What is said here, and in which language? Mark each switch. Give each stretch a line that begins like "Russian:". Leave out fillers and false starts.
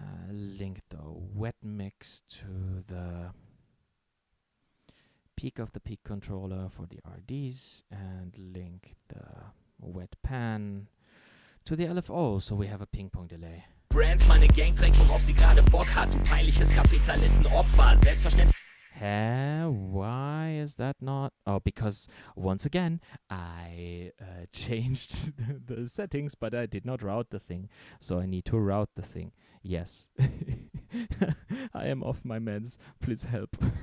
English: Link the wet mix to the peak of the peak controller for the RDs, and link the wet pan to the LFO, so we have a ping pong delay.
German: Brands, meine Gang trägt, worauf sie gerade Bock hat. Du peinliches Kapitalistenopfer, selbstverständlich.
English: Why is that not? Oh, because once again, I changed the settings, but I did not route the thing. So I need to route the thing. Yes. I am off my meds. Please help.